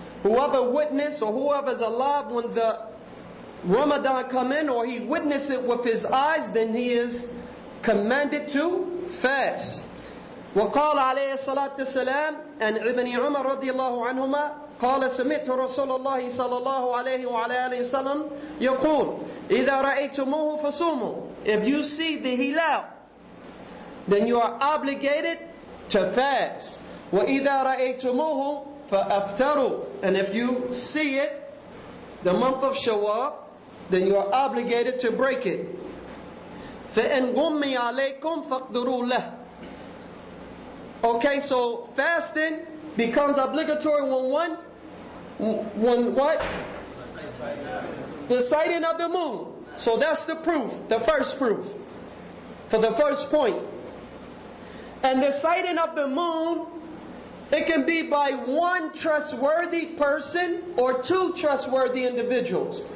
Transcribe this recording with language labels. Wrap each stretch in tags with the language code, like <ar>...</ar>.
<en>Whoever witnessed or whoever's alive when the Ramadan come in, or he witnessed it with his eyes, then he is commanded to fast.</en> <ar>وقال عليه الصلاة والسلام عن ابن عمر رضي الله عنهما قال سمعت رسول الله صلى الله عليه وعلى آله وسلم يقول إذا رأيتموه فصوموا.</ar> <en>If you see the hilal, then you are obligated to fast.</en> <ar>وإذا رأيتموه فأفطروا.</ar> <en>And if you see it, the month of Shawwal, then you are obligated to break it.</en> <ar>فإن غمي عليكم فاقدروا له.</ar> <en>Okay, so fasting becomes obligatory when what? The sighting of the moon. So that's the proof, the first proof, for the first point. And the sighting of the moon, it can be by one trustworthy person or two trustworthy individuals.</en>